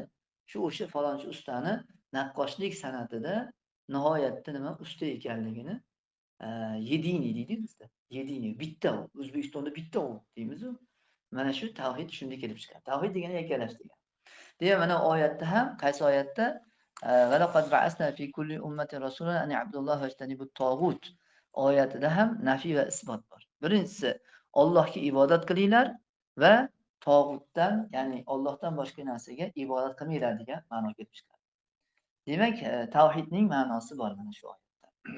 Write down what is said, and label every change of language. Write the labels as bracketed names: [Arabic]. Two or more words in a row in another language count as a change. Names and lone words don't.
[Uzbek] O'sha falonchi ustani naqqoshlik san'atida nihoyatda nima usta ekanligini yediniy deydi bizda. Yediniy bitta u. O'zbekistonda bitta u deymiz-ku. Mana shu tavhid shunda kelib chiqadi. Tavhid degani yakkalash degani. Deya mana oyatda ham, qaysi oyatda? [Arabic] ولقد بعثنا في كل أمة رسولا أن اعبدوا الله واجتنبوا الطاغوت [Uzbek] oyatida ham nafiy va isbot bor. Birinchisi Allohga ibodat qilinglar va tog'utdan, ya'ni Allohdan boshqa narsaga ibodat qilmanglar degan ma'no kelib chiqadi. Demak, tavhidning ma'nosi bor mana shu oyatda.